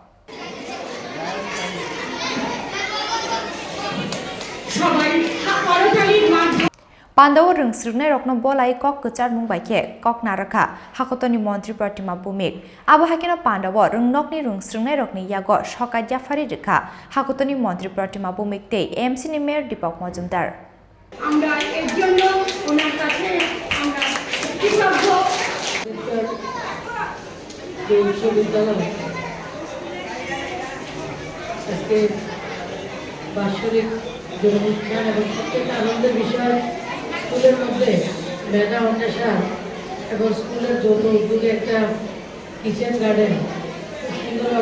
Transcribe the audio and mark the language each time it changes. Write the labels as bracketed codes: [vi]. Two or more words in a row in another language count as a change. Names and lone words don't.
[trp] Pandao rungsrungnai rokno bolai kok kechar mungbaike kok naraka hakotoni Mantri Pratima Bhowmik abo hakino Pandao rungnokni rungsrungnai rokni yago sokai jafari rekha hakotoni Mantri Pratima Bhowmik Day MC ni Mayor Deepak Majumdar [bn] আমরা এর জন্য ওনার কাছে আমরা কৃতজ্ঞ বিশ্ববিদ্যালয় আজকে বার্ষিক যে অনুষ্ঠান এবং সবথেকে আনন্দের বিষয় স্কুলের মধ্যে মেধা অন্বেষণ এবং স্কুলের যৌথ উদ্যোগে একটা [en] kitchen garden [bn] সুন্দরভাবে